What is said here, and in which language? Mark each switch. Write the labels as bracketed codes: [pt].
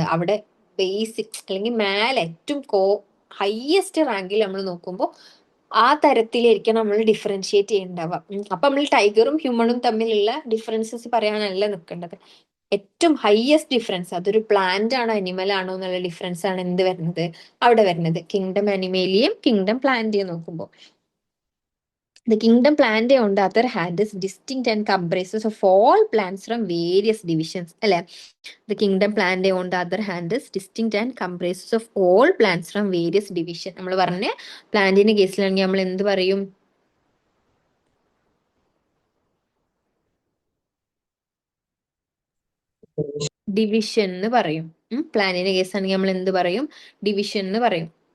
[ml] അവിടെ ബേസിക് അല്ലെങ്കിൽ മേലെ ഏറ്റവും ഹയസ്റ്റ് റാങ്കിൽ നമ്മൾ നോക്കുമ്പോൾ ആ തരത്തിലായിരിക്കും നമ്മൾ ഡിഫറൻഷിയേറ്റ് ചെയ്യേണ്ടാവുക. അപ്പൊ നമ്മൾ ടൈഗറും ഹ്യൂമണും തമ്മിലുള്ള ഡിഫറൻസസ് പറയാനല്ല നിൽക്കേണ്ടത്. ഏറ്റവും ഹയസ്റ്റ് ഡിഫറൻസ് അതൊരു പ്ലാന്റ് ആണോ അനിമൽ ആണോ എന്നുള്ള ഡിഫറൻസ് ആണ് എന്ത് വരുന്നത്? അവിടെ വരുന്നത് കിങ്ഡം അനിമേലിയും കിങ്ഡം പ്ലാന്റിയും നോക്കുമ്പോൾ. [en] The kingdom Plantae, on the other hand, is distinct and comprises of all plants from various divisions. [ml] അല്ലെ? [en] The kingdom Plantae, on the other hand, is distinct and comprises of all plants from various divisions. [ml] നമ്മൾ പറഞ്ഞ പ്ലാന്റിന്റെ കേസിലാണെങ്കിൽ നമ്മൾ എന്ത് പറയും? Division എന്ന് പറയും. പ്ലാന്റിന്റെ കേസാണെങ്കിൽ നമ്മൾ എന്ത് പറയും? ഡിവിഷൻ എന്ന് പറയും.